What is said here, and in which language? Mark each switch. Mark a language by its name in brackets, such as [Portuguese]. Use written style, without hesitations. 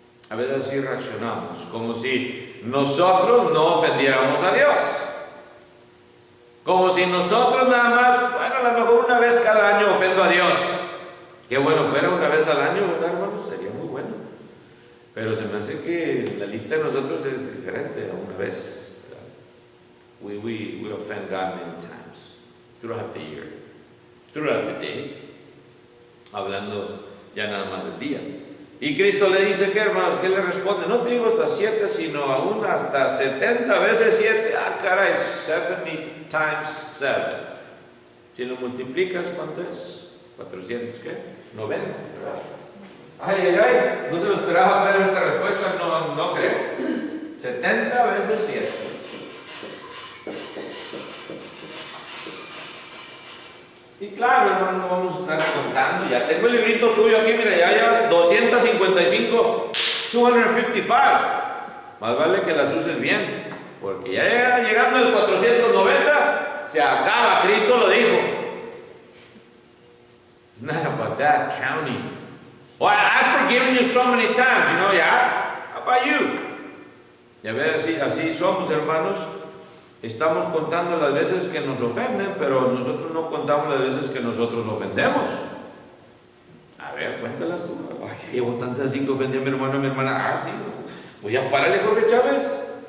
[Spanish] A veces así reaccionamos, como si nosotros no ofendiéramos a Dios. Como si nosotros nada más, bueno, a lo mejor una vez cada año ofendo a Dios. Qué bueno fuera una vez al año, ¿verdad, hermanos? Sería muy bueno. Pero se me hace que la lista de nosotros es diferente a una vez. [English] We offend God many times throughout the year, throughout the day. [Spanish] Hablando ya nada más del día. Y Cristo le dice, ¿qué, hermanos? ¿Qué le responde? No te digo hasta 7, sino aún hasta 70 veces 7. Ah, caray, [English] 70 times 7. [Spanish] Si lo multiplicas, ¿cuánto es? 400, ¿qué? 90, ¿verdad? Ay, no se lo esperaba Pedro esta respuesta, no creo. 70 veces 7. Y claro, hermano, no vamos a estar contando. Ya tengo el librito tuyo aquí, mira, ya llevas 255, 255. Más vale que las uses bien, porque ya llegando al 490, se acaba. Cristo lo dijo. [English] It's not about that counting. Well, I've forgiven you so many times, yeah? How about you? [Spanish] Y a ver, así somos, hermanos. Estamos contando las veces que nos ofenden, pero nosotros no contamos las veces que nosotros ofendemos. A ver, cuéntalas tú. Ay, llevo tantas así que ofendí a mi hermano y a mi hermana. Ah, sí. Pues ya párale, Jorge Chávez.